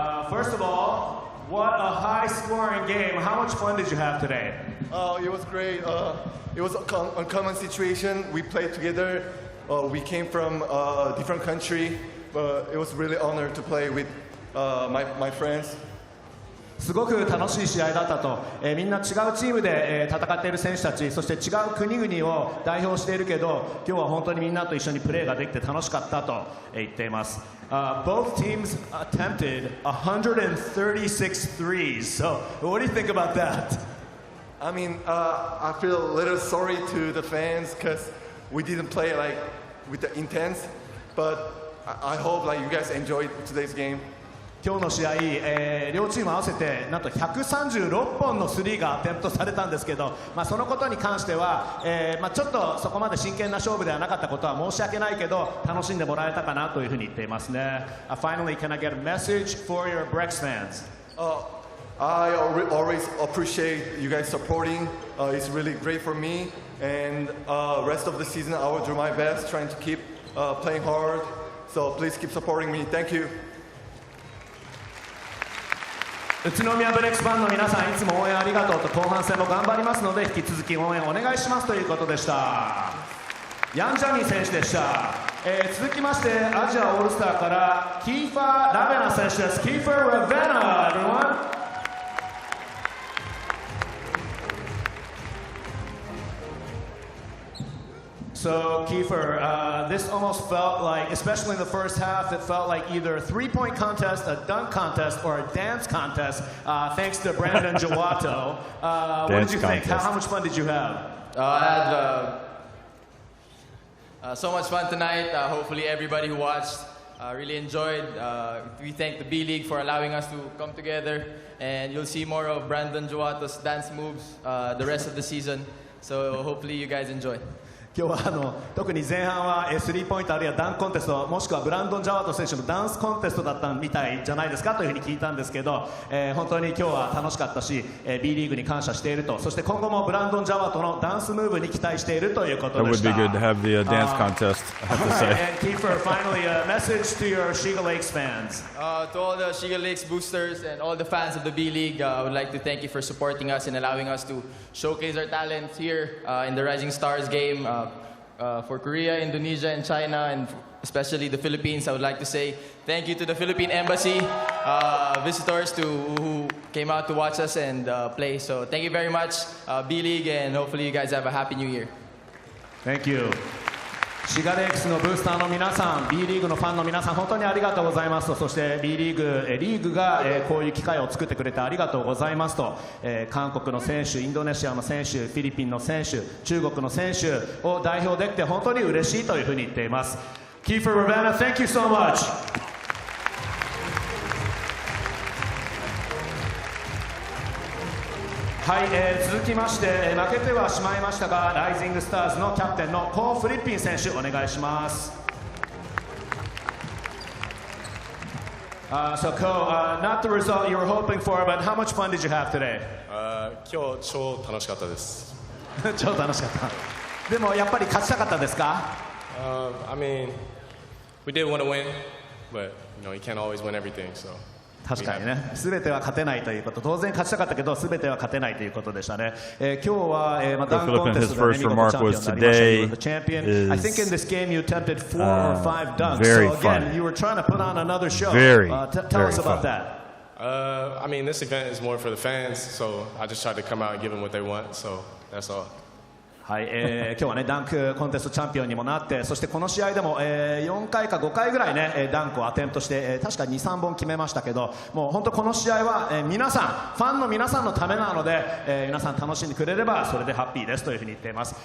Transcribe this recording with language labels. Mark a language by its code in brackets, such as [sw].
[en] First of all, what a high-scoring game. How much fun did you have today? It was great. It was a uncommon situation. We played together. We came from a different country, but it was really an honor to play with my friends. [ja] すごく楽しい試合だったと、みんな違うチームで、戦っている選手たち、そして違う国々を代表しているけど、今日は本当にみんなと一緒にプレーができて楽しかったと、言っています。 [en] Both teams attempted 136 threes. So, what do you think about that? I mean, I feel a little sorry to the fans because we didn't play like with the intense, but I hope like you guys enjoyed today's game. [ja] 今日の試合、両チーム合わせてなんと136本のスリーがアテンプトされたんですけど、そのことに関しては、ちょっとそこまで真剣な勝負ではなかったことは申し訳ないけど楽しんでもらえたかなというふうに言っていますね。 [en] Finally, can I get a message for your Brex fans? I always appreciate you guys supporting. It's really great for me, and rest of the season I will do my best trying to keep playing hard. So please keep supporting me. Thank you. [ja] 宇都宮ブレックスファンの皆さん、いつも応援ありがとうと、後半戦も頑張りますので引き続き応援お願いしますということでした。ヤン・ジャミー選手でした。続きましてアジアオールスターからキーファー・ラベナ選手です。キーファー・ラベナ、 [en] everyone. So, Kiefer, this almost felt like, especially in the first half, it felt like either a three-point contest, a dunk contest, or a dance contest, thanks to Brandon Jawato. What did you think? How much fun did you have? I had so much fun tonight. Hopefully everybody who watched really enjoyed. We thank the B-League for allowing us to come together, and you'll see more of Brandon Jawato's dance moves the rest of the season. So hopefully you guys enjoy. [ja] 今日は特に前半はスリーポイントあるいはダンクコンテストもしくはブランドン・ジャワート選手のダンスコンテストだったみたいじゃないですかというふうに聞いたんですけど、本当に今日は楽しかったし、B リーグに感謝していると、そして今後もブランドン・ジャワートのダンスムーブに期待しているということでした。 [en] That would be good to have the dance contest, I have to say. And Kiefer, finally a message to your Shiga Lakes fans. To all the Shiga Lakes boosters and all the fans of the B-League, I would like to thank you for supporting us and allowing us to showcase our talent here in the Rising Stars game. For Korea, Indonesia, and China, and especially the Philippines, I would like to say thank you to the Philippine Embassy, visitors who came out to watch us and play. So thank you very much, B-League, and hopefully you guys have a happy new year. Thank you. [ja] シガレックスのブースターの皆さん、B リーグのファンの皆さん、本当にありがとうございますと、そして B リーグがこういう機会を作ってくれてありがとうございますと、韓国の選手、インドネシアの選手、フィリピンの選手、中国の選手を代表できて本当に嬉しいというふうに言っています。 [en] Kiefer Ravenna, thank you so much. [ja] はい、続きまして、負けてはしまいましたがライジングスターズのキャプテンのコー・フリッピン選手お願いします。 [en] So Ko, not the result you were hoping for, but how much fun did you have today? [ja] 今日超楽しかったです。超楽しかった。でもやっぱり勝ちたかったですか？ [en] I mean, we did want to win, but you can't always win everything, so. [ja] 確かにね、全ては勝てないということ、当然勝ちたかったけど全ては勝てないということでしたね。今日はダンクコンテストで見事チャンピオンになりました。 [en] チャンピオン、I think in this game you attempted 4 or 5 dunks. So again, you were trying to put on another show. Tell us about that. I mean, this event is more for the fans, so I just tried to come out and give them what they want. So that's all. [ja] はい、今日はねダンクコンテストチャンピオンにもなって、そしてこの試合でも、4回か5回ぐらいねダンクをアテンプトして、確か 2,3 本決めましたけど、もう本当この試合は、皆さんファンの皆さんのためなので、皆さん楽しんでくれればそれでハッピーですというふうに言っています。